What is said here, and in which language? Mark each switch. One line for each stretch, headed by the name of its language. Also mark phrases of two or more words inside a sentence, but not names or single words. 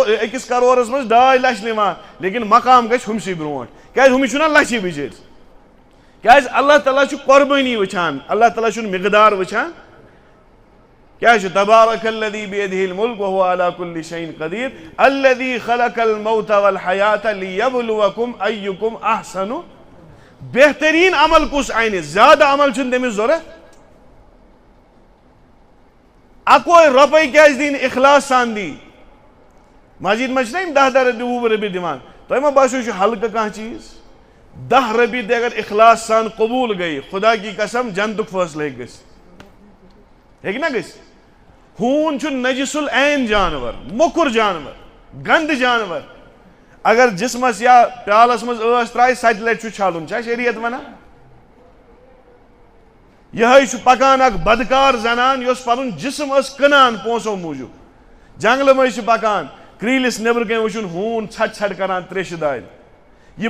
Kashmiri: 1 کرورس منٛز 2 لچھ نِوان لیکن مقام گژھِ ہُمسٕے برونٛٹھ کیٛازِ ہُمِس چھُنہ لچھی بِچٲرِس کیٛازِ اللہ تعالیٰ چھُ قۄربٲنی وٕچھان اللہ تعالیٰ چھُنہٕ مقدار وٕچھان کیٛاہ چھُ
Arabic: تبارک الذی بیدہ الملک وہو علی کُلہِ شیءٍ قدیٖر الذی خلق الموت والحیات لیبلوکم ایکم احسن
Kashmiri: بہتریٖن عمل کُس انہِ زیادٕ عمل چھُنہٕ تٔمِس ضوٚرتھ 1 رۄپے کیٛازِ دِنۍ اخلاص سان دی مسجد منٛز چھِنہ یِم 10 رۄپیہِ 20 رۄپیہِ دِوان تۄہہِ ما باسیو یہِ چھُ ہلکہٕ کانٛہہ چیٖز 10 رۄپیہِ تہِ اگر اخلاص سان قبوٗل گٔیہِ
Urdu: خدا کی قسم
Kashmiri: جنتُک فٲصلہٕ ہیٚکہِ گٔژھِتھ ہیٚکہِ نا گٔژھِتھ ہوٗن چھُ
Arabic: نجس العین
Kashmiri: جانور موٚکُر جانور گنٛدٕ جانور اگر جسمس یا پیالس منٛز ٲس ترٛایہِ 7 لٹہِ چھُ چھلُن چھا شریعت ونان یِہے چھُ پکان اکھ بدکار زنان یۄس پنُن جسم ٲس کٕنان پونٛسو موٗجوٗب جنگلہٕ مٔنٛزۍ چھِ پکان کرٛیٖلِس نیٚبرٕ کَنۍ وٕچھُن ہوٗن ژھٹہِ ژھٹہِ کران تریشہِ دارِ یہِ